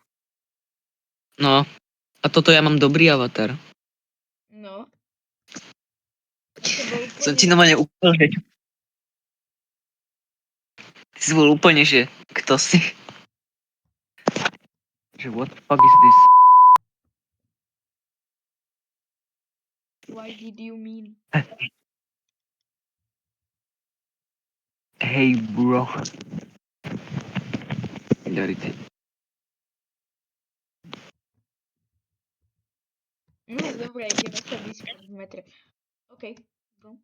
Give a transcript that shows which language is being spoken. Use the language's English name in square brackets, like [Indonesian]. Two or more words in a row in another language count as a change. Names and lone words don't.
[Slovak] No, a toto ja mám dobrý avatar. No. To bol Som úplne... ti normálne ukázal, že... Ty si bol úplne, že kto si? [English] Že what the fuck is this? Why did you mean? [Slovak] Hej bro. Dajte. No, dobre, ideme sa vyspať v metre. [English] OK. Go.